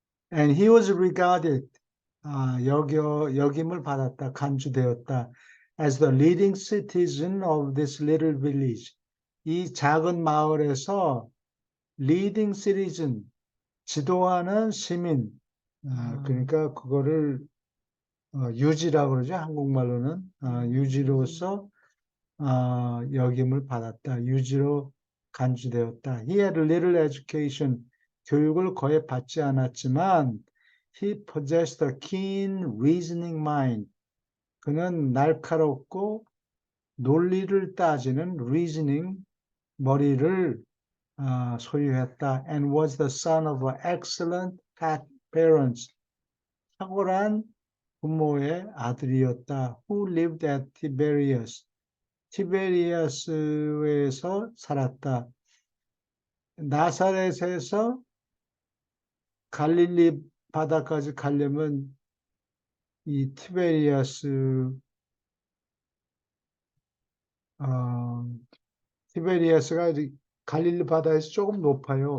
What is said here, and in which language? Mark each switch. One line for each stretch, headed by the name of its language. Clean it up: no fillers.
English: And he was regarded,
Korean: 여김을 받았다, 간주되었다,
English: as the leading citizen of this little village.
Korean: 이 작은 마을에서
English: leading citizen,
Korean: 지도하는 시민, 아, 그러니까 그거를 유지라고 그러죠. 한국말로는 음. 유지로서 역임을 받았다. 유지로 간주되었다.
English: He had little education.
Korean: 교육을 거의 받지 않았지만
English: he possessed a keen reasoning mind.
Korean: 그는 날카롭고 논리를 따지는 reasoning 머리를 소유했다.
English: And was the son of excellent parents.
Korean: 탁월한 부모의 아들이었다.
English: Who lived at Tiberias.
Korean: 티베리아스에서 살았다. 나사렛에서 갈릴리 바다까지 가려면 이 어, 티베리아스가 갈릴리 바다에서 조금 높아요.